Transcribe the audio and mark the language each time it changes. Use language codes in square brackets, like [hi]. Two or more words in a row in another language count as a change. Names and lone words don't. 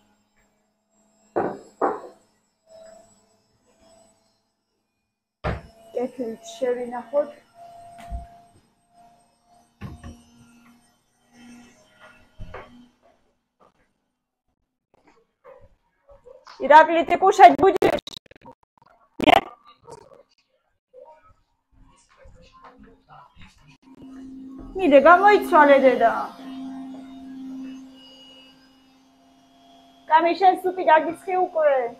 [ka] კეთილით შევინახოთ. [ru] ირაკლი ты кушать будешь? Нет? [ka] მიდე გამოიცვალე დედა. კამი შენ სუპი გაგიცხი უკვე.